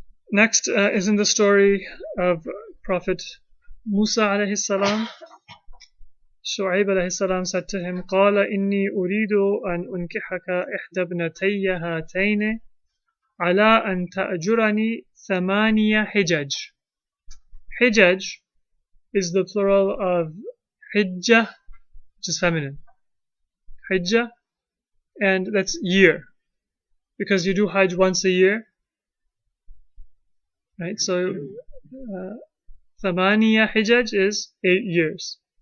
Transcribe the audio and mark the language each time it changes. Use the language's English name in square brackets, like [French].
[English] Next is in the story of Prophet Musa alayhi salam. Shu'aib alayhi salam said to him, [Arabic] قال إني أريد أن أنكحك إحدى ابنتي هاتين على أن تأجرني 8 حجج. [English] Hijaj is the plural of hijjah, which is feminine. Hijjah, and that's year, because you do Hajj once a year. Right, so 8 hijaj is 8 years.